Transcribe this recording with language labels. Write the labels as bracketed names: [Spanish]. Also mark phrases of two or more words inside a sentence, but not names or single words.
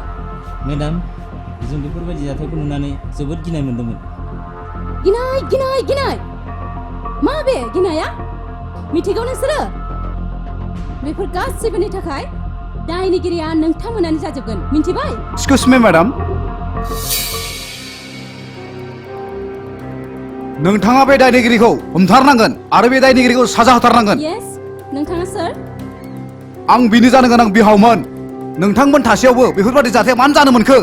[Bodo] मेडाम, जों बेफोरबायदि जाथायखौ नुनानै जोबोद गिनाय मोन्दोंमोन। गिनाय! मा बे गिनाया? मिथिगौ नोंसोरो? बेफोर गासैबोनि थाखाय दायनिगिरिया नोंथांमोनानो जाजोबगोन। मिन्थिबाय? [English] Excuse me, madam. [Bodo] नोंथाङा बे दायनिगिरिखौ हमथारनांगोन आरो बे दायनिगिरिखौ साजा होथारनांगोन। Yes, नोंथाङा सोर? आं बिनि जानो गोनां बिहावमोन। नोंथांमोन थासेयावबो बेफोरबायदि जाथाया मानो जानो मोनखो?